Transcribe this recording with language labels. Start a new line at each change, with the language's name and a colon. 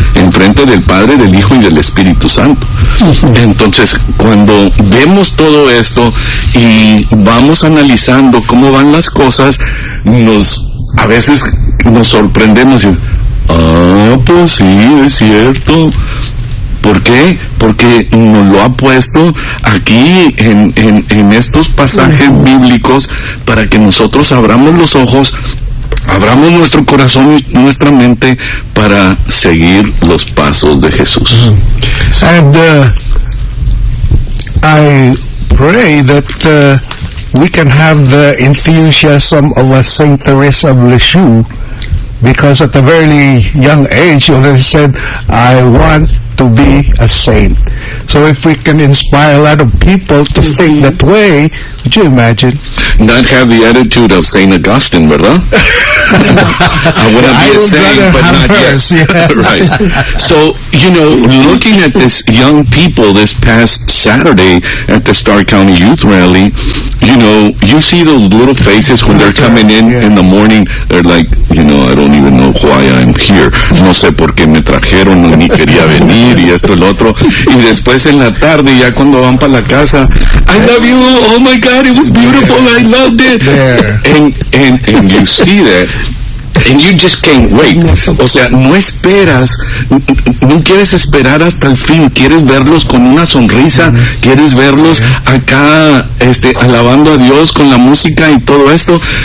Spanish: Enfrente del Padre, del Hijo y del Espíritu Santo. Entonces, cuando vemos todo esto y vamos analizando cómo van las cosas, a veces nos sorprendemos y, pues sí, es cierto. ¿Por qué? Porque nos lo ha puesto aquí en estos pasajes bíblicos para que nosotros abramos los ojos, abramos nuestro corazón y nuestra mente para seguir los pasos de Jesús.
English: And I pray that we can have the enthusiasm of a Saint Teresa of Lisieux, because at a very young age she already said, I want to be a saint. So if we can inspire a lot of people to think that way, would you imagine? Not have the attitude of Saint Augustine, ¿verdad? I want to be a saint, but not hers, yet. Yeah. Right. So, you know, looking at this young people this past Saturday at the Star County Youth Rally, you know, you see those little faces when they're coming in in the morning, they're like, you know, I don't even know why I'm here.
Spanish: No sé por qué me trajeron, ni quería venir, y esto, el otro. Y después en la tarde, ya cuando van para la casa,
English: I love you, oh my God, it was beautiful, I loved it. And you see that. And you just can't wait.
Spanish: O sea, no esperas, no quieres esperar hasta el fin, quieres verlos con una sonrisa, quieres verlos acá, este, alabando a Dios con la música y todo esto.